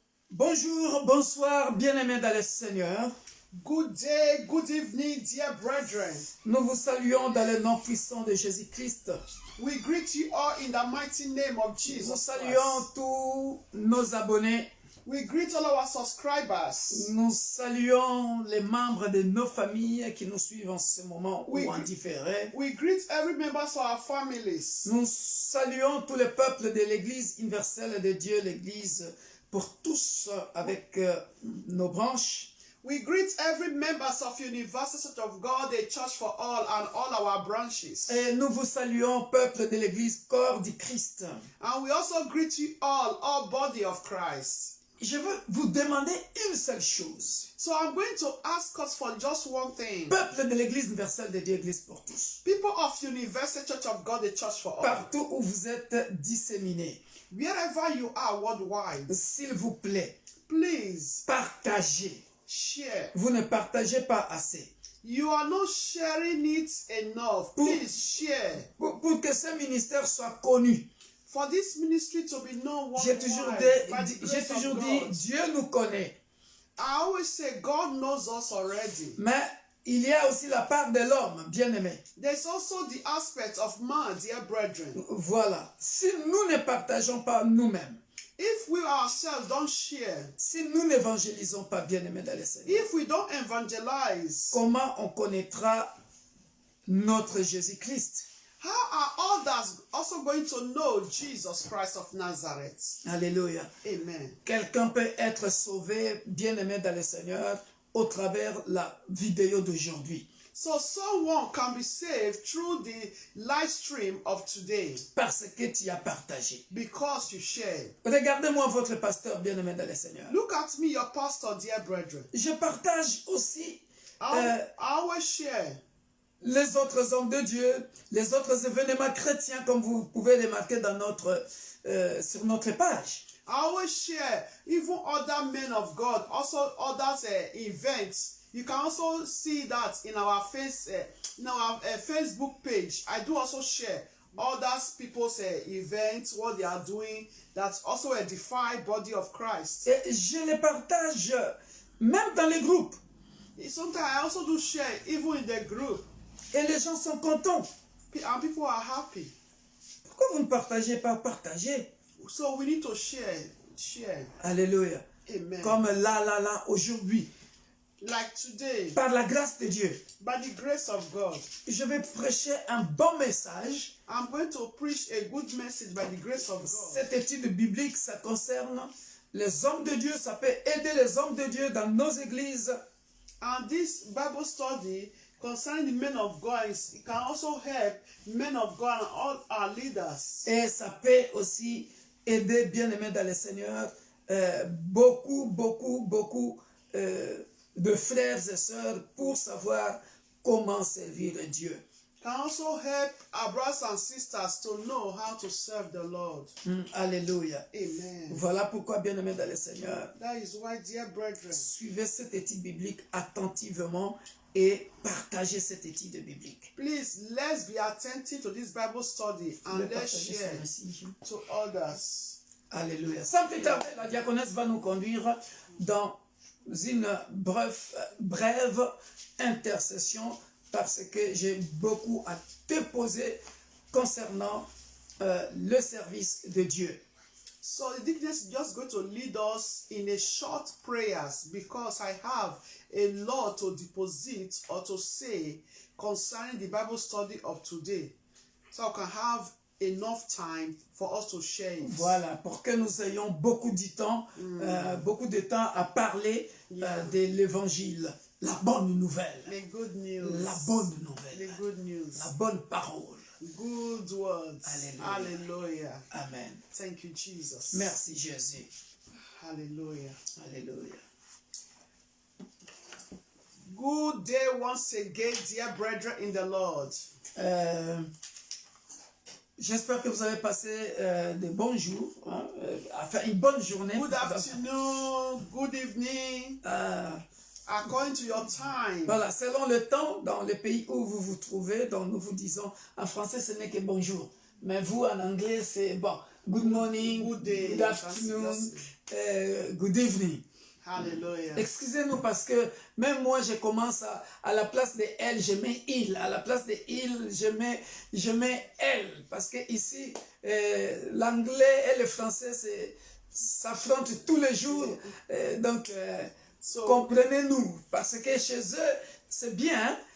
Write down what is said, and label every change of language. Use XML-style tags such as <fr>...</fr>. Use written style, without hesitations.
<fr>Bonjour, bonsoir, bien-aimés dans le Seigneur.</fr> <en>Good day, good evening, dear brethren.</en> <fr>Nous vous saluons dans le nom puissant de Jésus-Christ.</fr> <en>We greet you all in the mighty name of</en> <fr>Nous</fr> <en>Jesus</en> <fr>saluons</fr> <en>Christ.</en> <fr>tous nos abonnés.</fr> <en>We greet all our subscribers.</en> <fr>Nous saluons les membres de nos familles qui nous suivent en ce moment Oui. ou en différé.</fr> <en>We greet every member of our families.</en> <fr>Nous saluons tout le peuple de l'Église universelle de Dieu, l'Église pour tous avec nos branches.</fr> <en>We greet every members of University of God, a church for all, and all our branches.</en> <fr>Et nous vous saluons, peuple de l'Église, corps du Christ.</fr> <en>And we also greet you all body of Christ.</en> <fr>Je veux vous demander une seule chose.</fr> <en>So I'm going to ask us for just one thing.</en> <fr>Peuple de l'Église universelle de Dieu, Église pour tous.</fr> <en>People of University Church of God, a church for all.</en> <fr>Partout où vous êtes disséminés,</fr> <en>Wherever you are worldwide,</en> <fr>s'il vous plaît,</fr> <en>please</en> <fr>partagez.</fr> <en>share.</en> <fr>Vous ne partagez pas assez.</fr> <en>You are not sharing it enough. Please share.</en> <fr>Pour que ce ministère soit connu.</fr> <en>For this ministry to be known</en> <fr>J'ai</fr> <en>worldwide by the</en> <fr>toujours</fr> <en>grace of</en> <fr>dit,</fr> <en>God.</en> <fr>Dieu nous connaît.</fr> <en>I always say God knows us already.</en> <fr>Mais il y a aussi la part de l'homme, bien-aimé.</fr> <en>There's also the aspect of man, dear brethren.</en> <fr>Voilà. Si nous ne partageons pas nous-mêmes,</fr> <en>If we ourselves don't share,</en> <fr>si nous n'évangélisons pas, bien-aimés dans le Seigneur,</fr> <en>if we don't evangelize,</en> <fr>comment on connaîtra notre Jésus-Christ?</fr> <en>how are others also going to know Jesus Christ of Nazareth?</en> <fr>Alléluia.</fr> <en>Amen.</en> <fr>Quelqu'un peut être sauvé, bien-aimé dans le Seigneur, au travers la vidéo d'aujourd'hui.</fr> <en>So someone can be saved through the live stream of today</en> <fr>Parce que tu as partagé.</fr> <en>because you shared.</en> <fr>Regardez-moi votre pasteur, bien-aimé dans le Seigneur.</fr> <en>Look at me, your pastor, dear brethren.</en> <fr>Je partage aussi</fr> <en>I always share</en> <fr>les autres hommes de Dieu, les autres événements chrétiens, comme vous pouvez les marquer dans sur notre page.</fr> <en>I always share even other men of God, also others events. You can also see that in our Facebook page. I do also share others people's events, what they are doing. That's also a defined body of Christ.</en> <fr>Et je les partage même dans les groupes.</fr> <en>Sometimes I also do share even in the group,</en> <fr>Et les gens sont contents.</fr> <en>and people are happy.</en> <fr>Pourquoi vous ne partagez pas? Partagez.</fr> <en>So we need to share.</en> <fr>Alléluia.</fr> <en>Amen.</en> <fr>Comme là, aujourd'hui.</fr> <en>Like today,</en> <fr>Par la grâce de Dieu,</fr> <en>by the grace of God,</en> <fr>je vais prêcher un bon message.</fr> <en>I'm going to preach a good message by the grace of God.</en> <fr>Cette étude biblique, ça concerne les hommes de Dieu. Ça peut aider les hommes de Dieu dans nos églises.</fr> <en>And this Bible study concerning the men of God, it can also help men of God and all our leaders.</en> <fr>Et ça peut aussi aider, bien-aimés dans le Seigneur, beaucoup de frères et sœurs pour savoir comment servir Dieu.</fr> <en>Can also help our brothers and sisters to know how to serve the Lord.</en> <fr>Alléluia.</fr> <en>Amen.</en> <fr>Voilà pourquoi, bien-aimés dans le Seigneur,</fr> <en>That is why, dear brethren,</en> <fr>suivez cette étude biblique attentivement et partagez cette étude biblique.</fr> <en>please let's be attentive to this Bible study</en> <fr>Vous pouvez</fr> <en>and let's</en> <fr>partager</fr> <en>share</en> <fr>ce message.</fr> <en>to others.</en> <fr>Alléluia. Sans plus tarder, la diaconesse va nous conduire dans une brève intercession parce que j'ai beaucoup à te poser concernant le service de Dieu.</fr> <en>So the deaconess is just going to lead us in a short prayers because I have a lot to deposit or to say concerning the Bible study of today. So I can have enough time for us to share it.</en> <fr>Voilà, pour que nous ayons beaucoup de temps à parler de l'évangile, la bonne nouvelle,</fr> <en>The good news.</en> <fr>la bonne nouvelle,</fr> <en>The good news.</en> <fr>la bonne parole.</fr> <en>Good words. Hallelujah. Hallelujah. Amen. Thank you, Jesus.</en> <fr>Merci Jésus.</fr> <en>Hallelujah.</en> <fr>Alléluia.</fr> <en>Good day once again, dear brethren in the Lord.</en> <fr>J'espère que vous avez passé de bons jours, enfin une bonne journée.</fr> <en>Good afternoon, good evening, according to your time.</en> <fr>Voilà, selon le temps, dans le pays où vous vous trouvez, donc nous vous disons, en français ce n'est que bonjour, mais vous en anglais c'est bon.</fr> <en>good morning, Good day. good afternoon, good evening. Hallelujah.</en> <fr>Excusez-nous parce que même moi je commence à la place de elle, je mets il. À la place de il, je mets elle. Parce que ici, l'anglais et le français s'affrontent tous les jours. Donc, comprenez-nous. Parce que chez eux, c'est bien.</fr>